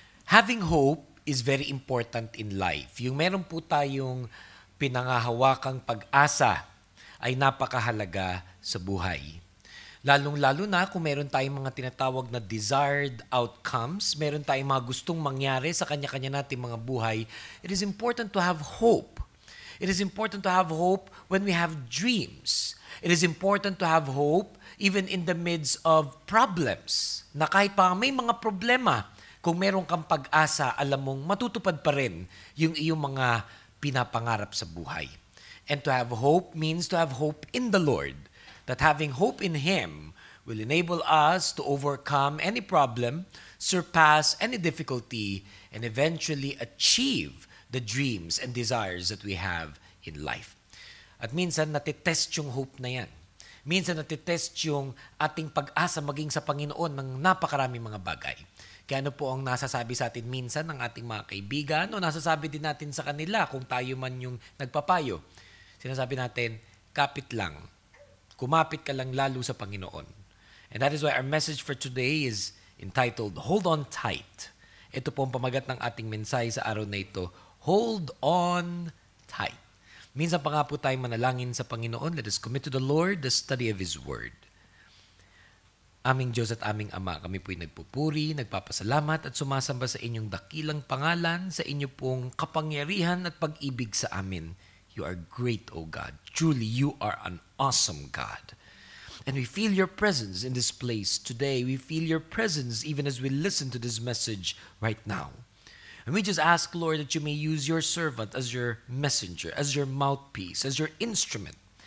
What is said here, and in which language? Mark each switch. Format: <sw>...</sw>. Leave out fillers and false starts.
<en>Having hope is very important in life.</en> <tl>Yung meron po tayong pinangahawakang pag-asa ay napakahalaga sa buhay. Lalong-lalo na kung meron tayong mga tinatawag na desired outcomes, meron tayong mga gustong mangyari sa kanya-kanya nating mga buhay,</tl> <en>it is important to have hope. It is important to have hope when we have dreams. It is important to have hope even in the midst of problems.</en> <tl>Na kahit pa may mga problema, kung meron kang pag-asa, alam mong matutupad pa rin yung iyong mga pinapangarap sa buhay.</tl> <en>And to have hope means to have hope in the Lord. That having hope in Him will enable us to overcome any problem, surpass any difficulty, and eventually achieve the dreams and desires that we have in life.</en> <tl>At minsan natitest yung hope na yan. Minsan natitest yung ating pag-asa maging sa Panginoon ng napakaraming mga bagay. Kaya ano po ang nasasabi sa atin minsan ng ating mga kaibigan o nasasabi din natin sa kanila kung tayo man yung nagpapayo. Sinasabi natin, kapit lang. Kumapit ka lang lalo sa Panginoon.</tl> <en>And that is why our message for today is entitled, Hold On Tight.</en> <tl>Ito po ang pamagat ng ating mensahe sa araw na ito, Hold On Tight. Minsan pa nga po tayo manalangin sa Panginoon.</tl> <en>Let us commit to the Lord the study of His Word.</en> <tl>Aming Diyos at aming Ama, kami po'y nagpupuri, nagpapasalamat at sumasamba sa inyong dakilang pangalan, sa inyo pong kapangyarihan at pag-ibig sa amin.</tl> <en>You are great, O God. Truly, you are an awesome God. And we feel your presence in this place today. We feel your presence even as we listen to this message right now. And we just ask, Lord, that you may use your servant as your messenger, as your mouthpiece, as your instrument.</en>